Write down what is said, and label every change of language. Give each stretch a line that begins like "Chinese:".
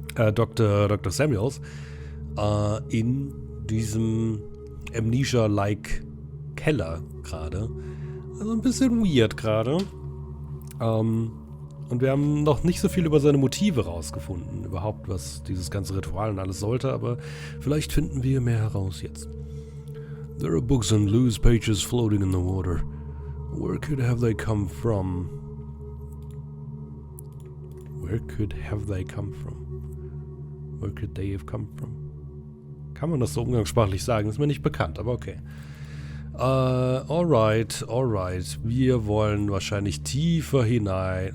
German: Dr. Samuels in diesem Amnesia-like Keller gerade. Also ein bisschen weird gerade. Und wir haben noch nicht so viel über seine Motive rausgefunden, überhaupt, was dieses ganze Ritual und alles sollte, aber vielleicht finden wir mehr heraus jetzt.
English: There are books and loose pages floating in the water. Where could have they come from? Where could have they come from? Where could they have come from?
German: Kann man das so umgangssprachlich sagen? Ist mir nicht bekannt, aber okay.
English: Alright.
German: Wir wollen wahrscheinlich tiefer hinein.